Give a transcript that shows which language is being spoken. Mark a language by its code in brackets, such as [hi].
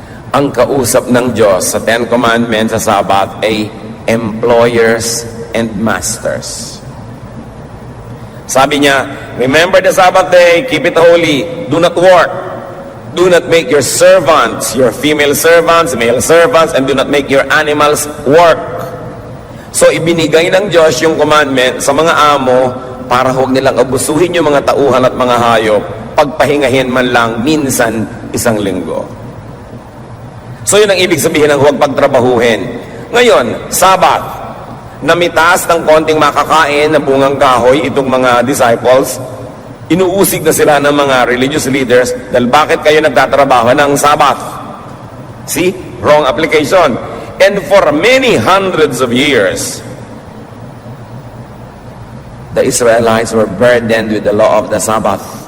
[tl] Ang kausap ng Diyos sa 10 Commandments sa Sabbath ay [en] employers and masters. [tl] Sabi niya, [en] remember the Sabbath day, keep it holy, do not work. Do not make your servants, your female servants, male servants, and do not make your animals work. [tl] So, ibinigay ng Diyos yung commandment sa mga amo para huwag nilang abusuhin yung mga tauhan at mga hayop, pagpahingahin man lang minsan isang linggo. So, yun ang ibig sabihin ng huwag pagtrabahuhin. Ngayon, Sabbath. Namitas ng konting makakain na bungang kahoy itong mga disciples, inuusig na sila ng mga religious leaders dahil bakit kayo nagtatrabaho ng Sabbath? [en] See? Wrong application. And for many hundreds of years, the Israelites were burdened with the law of the Sabbath.